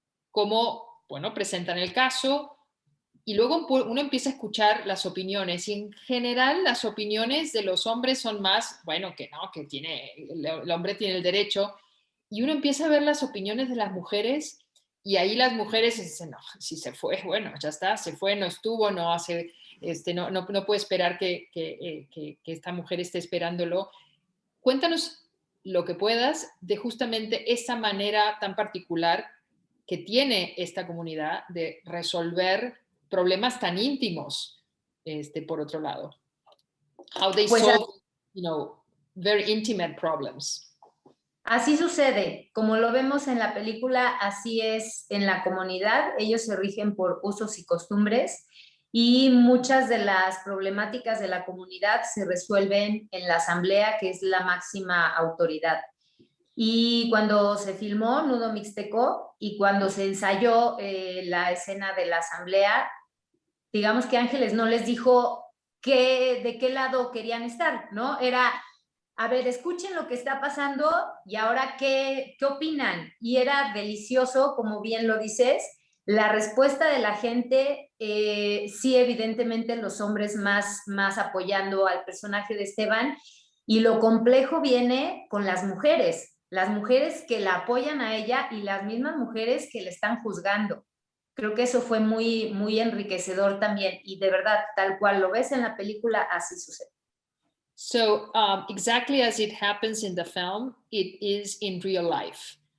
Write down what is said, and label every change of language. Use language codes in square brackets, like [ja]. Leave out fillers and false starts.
[es] cómo, bueno, presentan el caso, y luego uno empieza a escuchar las opiniones, y en general las opiniones de los hombres son más, bueno, que no, que el hombre tiene el derecho, y uno empieza a ver las opiniones de las mujeres, y ahí las mujeres dicen, no, si se fue, bueno, ya está, se fue, no estuvo, no hace, no puede esperar que esta mujer esté esperándolo. Cuéntanos lo que puedas de justamente esa manera tan particular que tiene esta comunidad de resolver problemas tan íntimos, por otro lado. [en] How they solve, you know, very intimate problems. [es] Así sucede, como lo vemos en la película, así es en la comunidad. Ellos se rigen por usos y costumbres, y muchas de las problemáticas de la comunidad se resuelven en la asamblea, que es la máxima autoridad. Y cuando se filmó Nudo Mixteco y cuando se ensayó la escena de la asamblea, digamos que Ángeles no les dijo de qué lado querían estar, ¿no? Era, a ver, escuchen lo que está pasando y ahora qué opinan. Y era delicioso, como bien lo dices, la respuesta de la gente, sí, evidentemente los hombres más apoyando al personaje de Esteban, y lo complejo viene con las mujeres que la apoyan a ella y las mismas mujeres que le están juzgando. Creo que eso fue muy enriquecedor también, y de verdad, tal cual lo ves en la película, así sucede. [en] So exactly as it happens in the film, it is in real life.